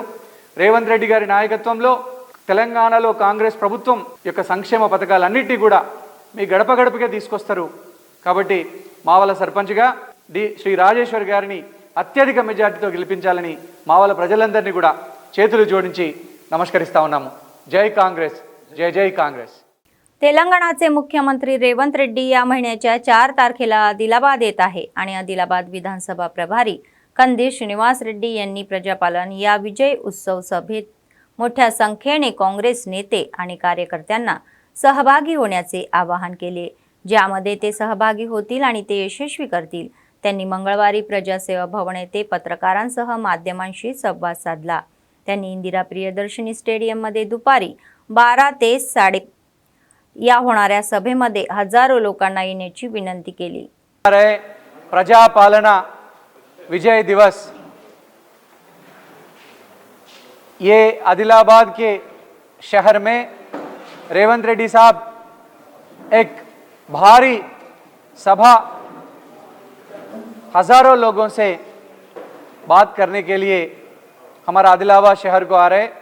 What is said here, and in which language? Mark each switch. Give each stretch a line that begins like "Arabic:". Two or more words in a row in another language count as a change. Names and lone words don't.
Telugu: రేవంత్ రెడ్డి గారి నాయకత్వంలో తెలంగాణలో కాంగ్రెస్ ప్రభుత్వం యొక్క సంక్షేమ పథకాలన్నిటినీ కూడా మీ గడప గడపకే తీసుకొస్తారు. కాబట్టి మావల సర్పంచ్గా శ్రీ రాజేశ్వర్ గారిని అత్యధిక మెజార్టీతో గెలిపించాలని మావల ప్రజలందరినీ కూడా చేతులు జోడించి నమస్కరిస్తా ఉన్నాము. జై కాంగ్రెస్, జై జై కాంగ్రెస్.
Marathi: तेलंगणाचे मुख्यमंत्री रेवंत रेड्डी या महिन्याच्या 4 तारखेला आदिलाबाद येत आहे आणि आदिलाबाद विधानसभा प्रभारी कंदी श्रीनिवास रेड्डी यांनी प्रजापालन या विजय उत्सव सभेत मोठ्या संख्येने काँग्रेस नेते आणि कार्यकर्त्यांना सहभागी होण्याचे आवाहन केले, ज्यामध्ये ते सहभागी होतील आणि ते यशस्वी करतील. त्यांनी मंगळवारी प्रजासेवा भवन येथे पत्रकारांसह माध्यमांशी संवाद साधला. त्यांनी इंदिरा प्रियदर्शनी स्टेडियममध्ये दुपारी 12 ते 12:30 या होणाऱ्या सभेमध्ये हजारो लोकांना येण्याची विनंती केली.
Hindi: प्रजापालना विजय दिवस ये आदिलाबाद के शहर में रेवंत रेड्डी साहब एक भारी सभा हजारों लोगों से बात करने के लिए हमारा आदिलाबाद शहर को आ रहे.